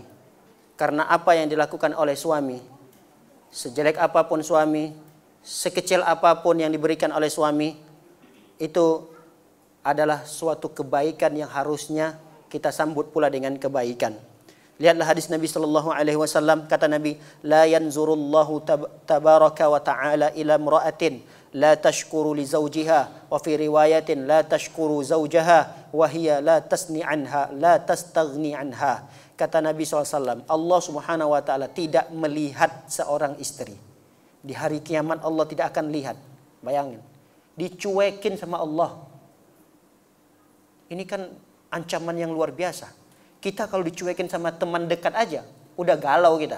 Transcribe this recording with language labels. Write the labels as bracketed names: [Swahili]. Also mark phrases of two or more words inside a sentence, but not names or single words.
[Indonesian] Karena apa yang dilakukan oleh suami, sejelek apapun suami, sekecil apapun yang diberikan oleh suami, itu adalah suatu kebaikan yang harusnya kita sambut pula dengan kebaikan. Lihatlah hadis Nabi [Arabic] صلى الله عليه وسلم, [Indonesian] kata Nabi, [Arabic] لا ينظر الله تبارك وتعالى إلى امرأة لا تشكر لزوجها وفي رواية لا تشكر زوجها وهي لا تستغني عنها لا تستغني عنها. [Indonesian] Kata Nabi SAW, Allah [Arabic] سبحانه وتعالى [Indonesian] tidak melihat seorang istri. Di hari kiamat Allah tidak akan lihat. Bayangin, dicuekin sama Allah. Ini kan ancaman yang luar biasa. Kita kalau dicuekin sama teman dekat aja, udah galau kita.